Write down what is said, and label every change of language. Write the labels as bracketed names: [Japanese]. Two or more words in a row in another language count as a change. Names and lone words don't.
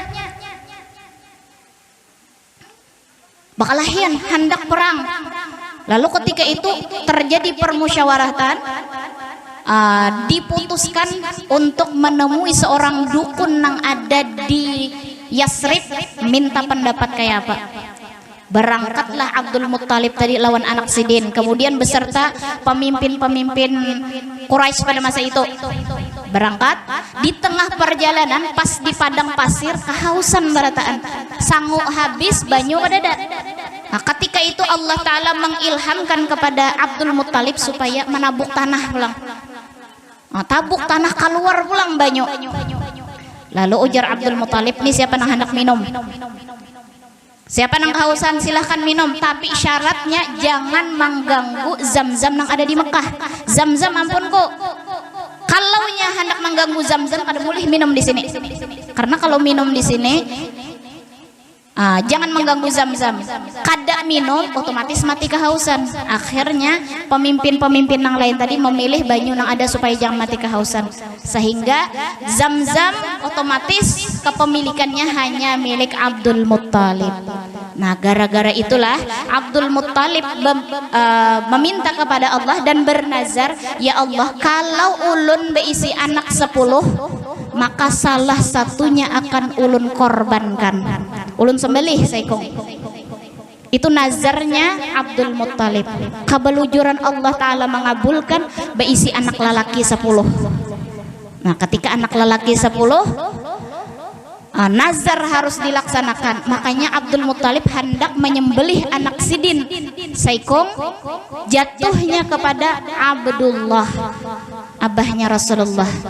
[Banjar] Bakalahian hendak perang. [Indonesian] Lalu ketika itu terjadi permusyawaratan, diputuskan untuk menemui seorang dukun yang ada di Yasrib, minta pendapat kayak apa. [Banjar] Berangkatlah Abdul Muttalib tadi lawan anak Sidin, kemudian beserta pemimpin-pemimpin Quraisy pada masa itu. Berangkat, di tengah perjalanan pas di padang pasir kehausan barataan, sanggup habis banyu kadada. [Indonesian] Nah, ketika itu Allah Ta'ala mengilhamkan kepada Abdul Muttalib supaya menabuk tanah pulang. [Banjar] Nah, tabuk tanah keluar pulang banyu. [Indonesian] Lalu ujar Abdul Muttalib, nih siapa yang hendak minum? Siapa yang kehausan silahkan minum, tapi syaratnya jangan mengganggu Zamzam yang ada di Mekah. [Banjar] Zamzam ampunku, kalau hendak mengganggu Zamzam kada boleh minum di sini. [Indonesian] Karena kalau minum di sini jangan mengganggu Zamzam. Kada minum otomatis mati kehausan. Akhirnya pemimpin-pemimpin yang lain tadi memilih banyu yang ada supaya jangan mati kehausan. Sehingga Zamzam otomatis kepemilikannya hanya milik Abdul Muttalib. Nah, gara-gara itulah Abdul Muttalib meminta kepada Allah dan bernazar, [Arabic] يا الله, [Banjar] kalau ulun berisi anak 10, maka salah satunya akan ulun korbankan, ulun sembelih saikong. [Indonesian] Itu nazarnya Abdul Muttalib. [Banjar] Kebelujuran Allah Ta'ala mengabulkan, berisi anak lelaki 10. [Indonesian] Nah, ketika anak lelaki 10, nazar harus dilaksanakan. [Banjar] Makanya Abdul Muttalib hendak menyembelih anak Sidin, saikong jatuhnya kepada Abdullah, abahnya Rasulullah.